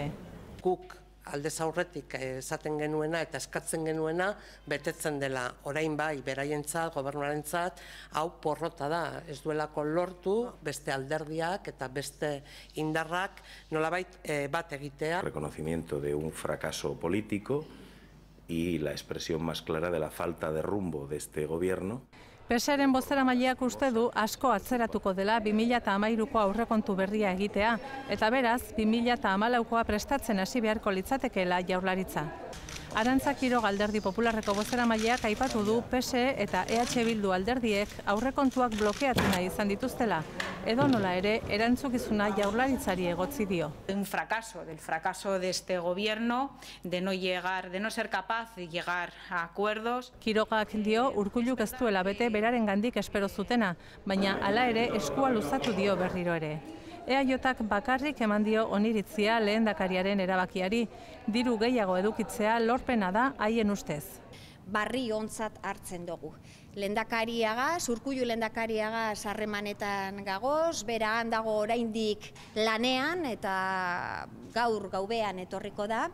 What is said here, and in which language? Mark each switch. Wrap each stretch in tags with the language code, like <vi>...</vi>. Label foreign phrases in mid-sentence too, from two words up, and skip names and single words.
<eu>Guk aldez aurretik esaten genuena eta eskatzen genuena betetzen dela. Orain bai, beraientzat, gobernuarentzat, hau porrota da. Ez duelako lortu beste alderdiak eta beste indarrak nolabait bat egitea.</eu> <es>Reconocimiento de un fracaso político y la expresión más clara de la falta de rumbo de este gobierno.</es> <eu>PSren bozeramaileak uste du asko atzeratuko dela 2013ko aurrekontu berria egitea, eta beraz 2014koa prestatzen hasi beharko litzatekeela Jaurlaritza. Arantza Quiroga Alderdi Popularreko bozeramaileak aipatu du PSE eta EH Bildu alderdiek aurrekontuak blokeatu nahi izan dituztela, edo nola ere erantzukizuna Jaurlaritzari egotzi dio.</eu> <es>Un fracaso, del fracaso de este gobierno, de no ser capaz de llegar a acuerdos.</es> <eu>Quirogak dio Urkulluk ez duela bete berarengandik espero zutena, baina hala ere eskua luzatu dio berriro ere. EAJak bakarrik eman dio oniritzia lehendakariaren erabakiari, diru gehiago edukitzea lorpena da haien ustez. Barri ontzat hartzen dugu. Lehendakariagaz, Urkullu lehendakariagaz harremanetan gagoz, bera handago oraindik lanean eta gaur gaubean etorriko da.</eu>